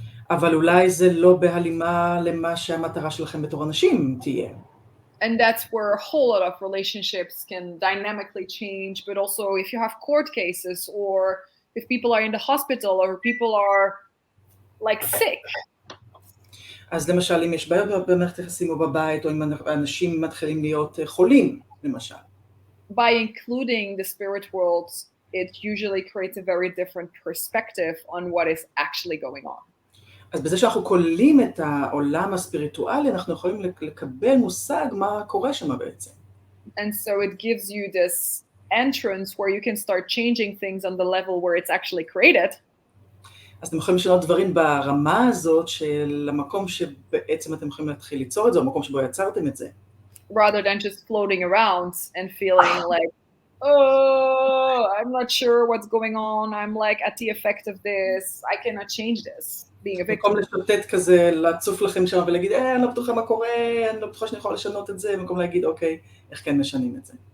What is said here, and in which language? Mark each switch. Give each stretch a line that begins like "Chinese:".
Hebrew: אבל אולי זה לא בהלימה למה שהמטרה שלכם בתור אנשים תהיה.
English: And that's where a whole lot of relationships can dynamically change, but also if you have court cases or if people are in the hospital or people are like sick.
Hebrew: אז למשל, אם יש בעיות במערכת יחסים או בבית, או אם אנשים מתחילים להיות חולים, למשל.
English: By including the spirit world, it usually creates a very different perspective on what is actually going on.
Hebrew: אז בזה שאנחנו כוללים את העולם הספיריטואלי, אנחנו יכולים לקבל מושג מה קורה שם בעצם.
English: And so it gives you this entrance where you can start changing things on the level where it's actually created.
Hebrew: אז אתם יכולים לשנות דברים ברמה הזאת של המקום שבעצם אתם יכולים להתחיל ליצור את זה, או המקום שבו יצרתם את זה.
English: Rather than just floating around and feeling like, oh, I'm not sure what's going on, I'm like at the effect of this, I cannot change this. being a victim.
Hebrew: במקום לשוטט כזה, לצוף לכם שם ולהגיד, אני לא בטוחה מה קורה, אני לא בטוחה שאני יכולה לשנות את זה, במקום להגיד, אוקיי, איך כן משנים את זה.